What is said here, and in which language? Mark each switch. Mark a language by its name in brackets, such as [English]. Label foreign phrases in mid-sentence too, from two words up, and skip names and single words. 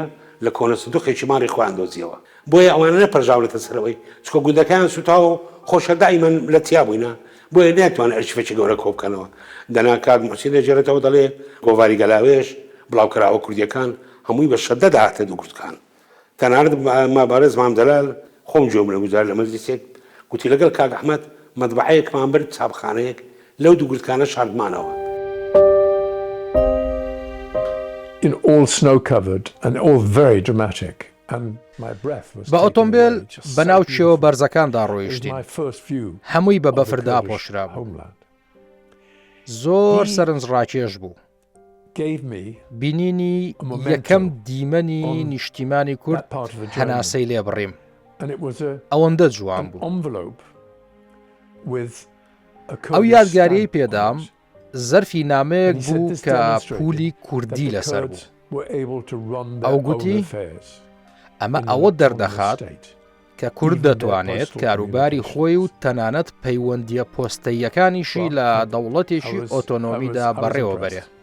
[Central Kurdish] لە کۆنە سندوقێکی ماڕی خۆیان دۆزیەوە بۆیە ئەوانە نەپەرژاونەتە سەرەوەی چکۆ گوندەکەیان سوتاوە و خۆشە دائیمەن لە تیا بووینە بۆیە ناتوانن ئەرشیفێکی گەورە کۆ بکەنەوە دەنا کاک موحسین دەجێڕێتەوە دەڵێ گۆڤاری گەلاوێش بڵاوکراوە کوردیەکان هەمووی بە شەدە داهاتە دووگورتکان تەنانەت مابارەز مام دەلال خۆم جۆم لە گوزار لە مەجلیسێک گوتی لەگەڵ کاک ئەحمەد مەطبعەیەکمان برد چاپخانەیەک لەو دووگورتکانە شاردمانەوە [English] In all snow-covered and all very dramatic. [Central Kurdish] بە ئۆتۆمبیل بەناوچەوە بەرزەکاندا ڕۆیشتین هەمووی بە بەفردا پۆشرا بوو زۆر سەرنجڕاکێش بوو بینینی یەکەم دیمەنی نیشتیمانی کورد هەناسەی لێبڕیم ئەوەندە جوان بوو ئەو یادگاریەی پێدام زەرفی نامەیەک بوو کە پولی کوردی لەسەر بوو ئەو گوتی ئەمە ئەوە دەردەخات کە کورد دەتوانێت کاروباری خۆی و تەنانەت پەیوەندیە پۆستەیەکانیشی لە دەوڵەتێکی ئۆتۆنۆمیدا بەڕێوە بەرێ